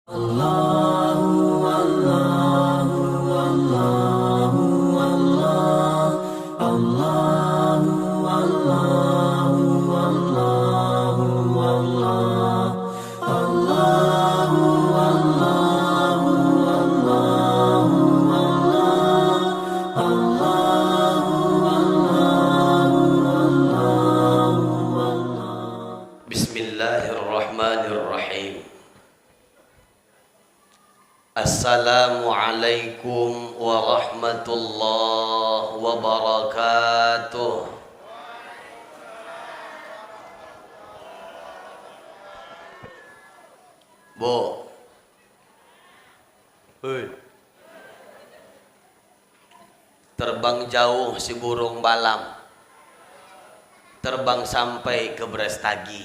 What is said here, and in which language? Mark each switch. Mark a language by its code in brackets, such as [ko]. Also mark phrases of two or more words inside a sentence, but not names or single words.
[ar] الله الله الله الله الله الله الله الله الله الله الله الله الله الله الله. بسم الله الرحمن الرحيم. السلام عليكم ورحمة الله وبركاته. [id] Bu, terbang jauh si burung balam, terbang sampai ke Brastagi.